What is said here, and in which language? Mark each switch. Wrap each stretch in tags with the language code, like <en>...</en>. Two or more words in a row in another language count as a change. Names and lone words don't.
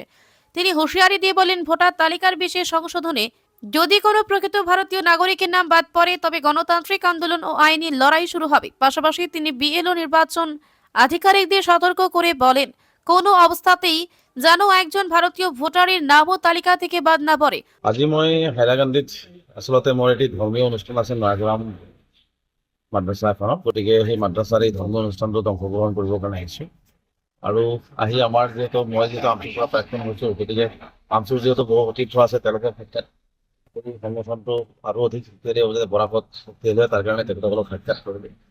<bn>তিনি হুঁশিয়ারি দিয়ে বলেন, ভোটার তালিকার বিশেষ সংশোধনে যদি কোনো প্রকৃত ভারতীয় নাগরিকের নাম বাদ পড়ে তবে গণতান্ত্রিক আন্দোলন ও আইনি লড়াই শুরু হবে। পাশাপাশি তিনি বিএলও নির্বাচন আধিকারিকদের সতর্ক করে বলেন, কোনো অবস্থাতেই যেন একজন ভারতীয় ভোটারের নামও তালিকা থেকে বাদ না পড়ে।</bn> <as>আজি মই হাইলাকান্দিত আচলতে মোৰ এটি ধৰ্মীয় অনুষ্ঠান আছে নয়াগ্ৰাম মাদ্ৰাছা এখনত, গতিকে সেই মাদ্ৰাছাৰ এই ধৰ্মীয় অনুষ্ঠানটোত অংশগ্ৰহণ কৰিবৰ কাৰণে আহিছোঁ। আৰু আহি আমাৰ মই যিহেতু আমচুৰ পৰা প্ৰাক্তন হৈছোঁ, গতিকে আমচুৰ যিহেতু বহু অতিথ্য আছে তেওঁলোকে সাক্ষাৎ কৰি সংগঠনটো আৰু অধিক শক্তিশালী হ'ব, যাতে বৰাকত শক্তিশালী হয় তাৰ কাৰণে তেখেতসকলক সাক্ষাৎ কৰিলে।</as>